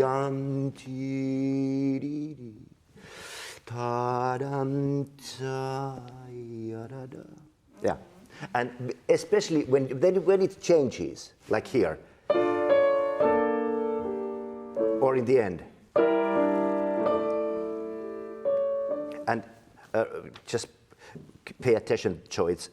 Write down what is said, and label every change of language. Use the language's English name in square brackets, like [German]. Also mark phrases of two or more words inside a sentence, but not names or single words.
[English] Yum, ti, di, di, ta, dum, ta, ya, da, da. Yeah, and especially when it changes, like here, or in the end. And just pay attention to it.